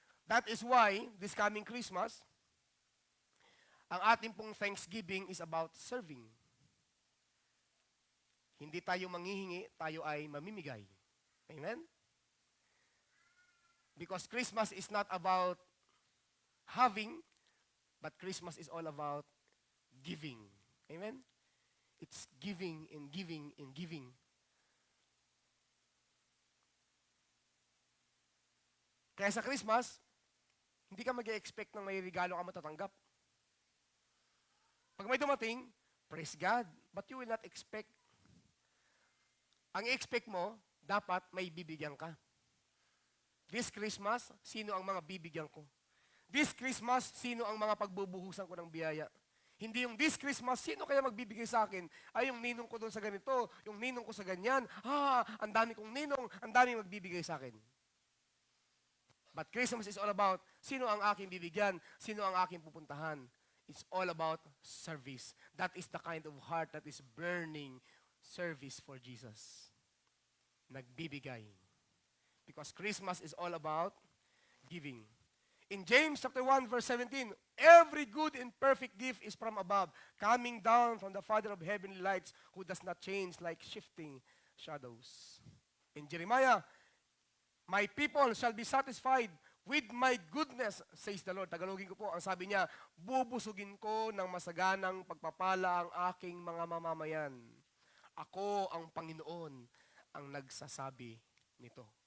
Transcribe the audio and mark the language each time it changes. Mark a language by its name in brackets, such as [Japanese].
[English] That is why, this coming Christmas, [Filipino] ang ating pong [English] Thanksgiving is about serving. [Filipino] Hindi tayo manghihingi, tayo ay mamimigay. Amen? [English] Because Christmas is not about having, but Christmas is all about giving. Amen? It's giving and giving and giving. [Filipino] Kaya sa Christmas, hindi ka mag-expect ng may regalo ka matatanggap. Pag may dumating, [English] praise God, but you will not expect. [Filipino] Ang expect mo, dapat may bibigyan ka. [English] This Christmas, [Filipino] sino ang mga bibigyan ko? This Christmas, sino ang mga pagbubuhusan ko ng biyaya? Hindi yung [English] this Christmas, [Filipino] sino kaya magbibigay sa akin? Ay, yung ninong ko doon sa ganito, yung ninong ko sa ganyan. Ang dami kong ninong, ang dami magbibigay sa akin. [English] But Christmas is all about, [Filipino] sino ang aking bibigyan? Sino ang aking pupuntahan? [English] It's all about service. That is the kind of heart that is burning service for Jesus. [Filipino] Nagbibigay. [English] Because Christmas is all about giving. In James chapter 1 verse 17, every good and perfect gift is from above, coming down from the Father of heavenly lights, who does not change like shifting shadows. In Jeremiah, my people shall be satisfied with my goodness, says the Lord. [Filipino] Tagalogin ko po, ang sabi niya, bubusugin ko ng masaganang pagpapala ang aking mga mamamayan. Ako ang Panginoon ang nagsasabi nito.